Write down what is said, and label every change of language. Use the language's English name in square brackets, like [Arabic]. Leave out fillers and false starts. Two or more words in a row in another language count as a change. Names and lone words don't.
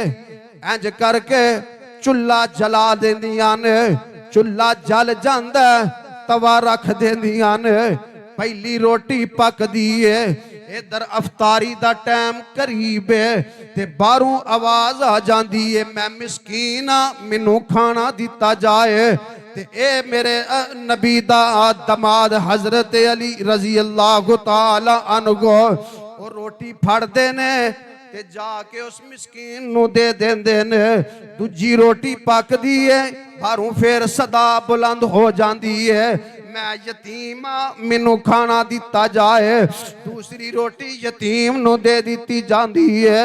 [Punjabi] انج کر کے چلہا جلا دیندیاں نے، چلہا جل جاندا توا رکھ دیندیاں نے، پہلی روٹی پکدی ہے. ادھر افطاری دا ٹائم قریب ہے تے [Urdu] باہروں آواز آ جاتی ہے, [Punjabi] میں مسکین ہاں، مینوں کھانا دتا جائے. تے اے میرے نبی دا داماد حضرت علی [Arabic] رضي الله تعالى عنه [Punjabi] اور روٹی پھڑدے نے تے جا کے اس مسکین نوں دے دیندے نے. دوجی روٹی پکدی ہے, [Urdu] باہروں پھر صدا بلند ہو جاتی ہے, [Punjabi] میں یتیم مینوں کھانا دتا جائے. [Urdu] دوسری روٹی یتیم نوں دے دی جاتی ہے.